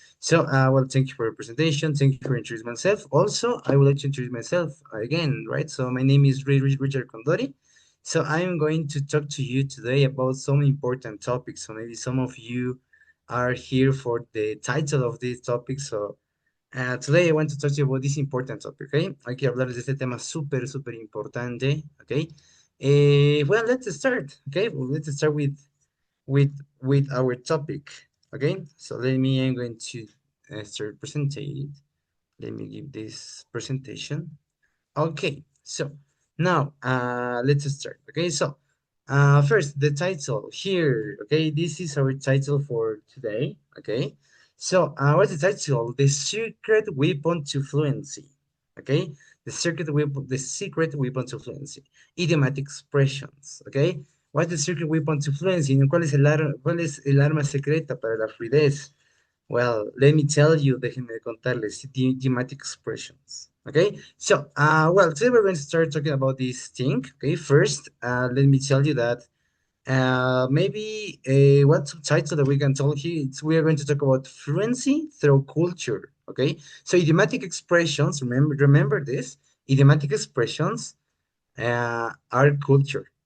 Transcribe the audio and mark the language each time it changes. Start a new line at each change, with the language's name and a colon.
English: So, well, thank you for your presentation. Thank you for introducing myself. Also, I would like to introduce myself again, right? So, my name is Richard Condori. So, I'm going to talk to you today about some important topics. So, maybe some of you are here for the title of this topic. So, today I want to talk to you about this important topic, okay?
Spanish: Hay que hablar de este tema súper, súper importante, okay?
English: Well, let's start, okay? Well, let's start with our topic, okay? So I'm going to start presenting it. Let me give this presentation. Okay, so now let's start. Okay, so first the title here. Okay, this is our title for today. Okay, so what's the title? The secret weapon to fluency. Okay, the secret weapon to fluency. Idiomatic expressions. Okay, what's the secret weapon to fluency?
Spanish: ¿Cuál es el arma secreta para la fluidez?
English: Well, let me tell you,
Spanish: déjenme contarles,
English: idiomatic expressions. Okay, so, well, today we're going to start talking about this thing. Okay, first, let me tell you that maybe what title that we can tell here, we are going to talk about fluency through culture. Okay, so idiomatic expressions, remember this, idiomatic expressions are culture.